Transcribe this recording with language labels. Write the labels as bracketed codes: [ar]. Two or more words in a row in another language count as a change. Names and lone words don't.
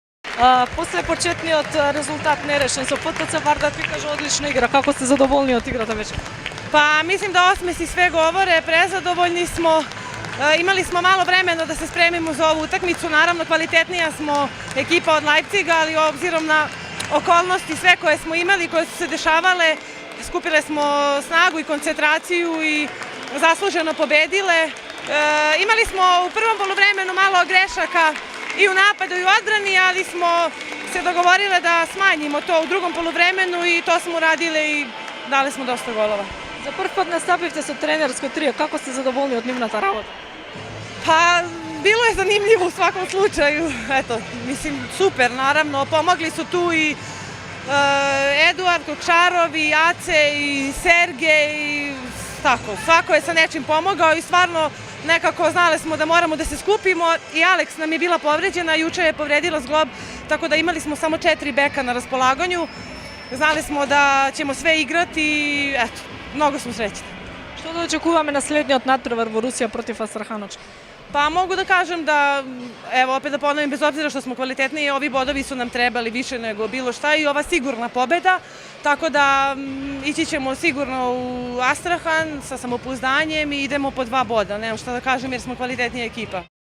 [mk] После почетниот резултат нерešen со ПТЦ Вардар ви кажа одлична игра. Како сте задоволни од играта вечер? [sr] Pa mislim da osmesi sve govore, prezadovoljni smo. Imali smo malo vremena da se spremimo za ovu utakmicu, naravno kvalitetnija smo ekipa od Leipziga, ali obzirom na okolnosti sve koje smo imali, koje su se dešavale, skupile smo snagu i koncentraciju i zasluženo pobedile. Imali smo u prvom poluvremenu malo grešaka i u napadu i u odbrani, ali smo se dogovorile da smanjimo to u drugom poluvremenu i to smo uradile i dali smo dosta golova. [mk] За прв пат настапивте со тренерско трио. Како сте задоволни од нивната работа? [sr] Pa, bilo je zanimljivo u svakom slučaju. Eto, mislim, super, naravno. Pomogli su tu i Eduard Kokšarov, i Ace, i Sergej, i tako. Svako je sa nečim pomogao i stvarno nekako znali smo da moramo da se skupimo. I Aleks nam je bila povređena, juče je povredila zglob, tako da imali smo samo 4 beka na raspolaganju. Znali smo da ćemo sve igrati i eto, mnogo smo srećni. [mk] Што да очекуваме на следниот надпревар во Русија против Астраханоч? [sr] Pa mogu da kažem da, evo opet da ponovim, bez obzira što smo kvalitetniji, ovi bodovi su nam trebali više nego bilo šta i ova sigurna pobeda, tako da ići ćemo sigurno u Astrahan sa samopouzdanjem i idemo po 2 boda, nemam šta da kažem jer smo kvalitetnija ekipa.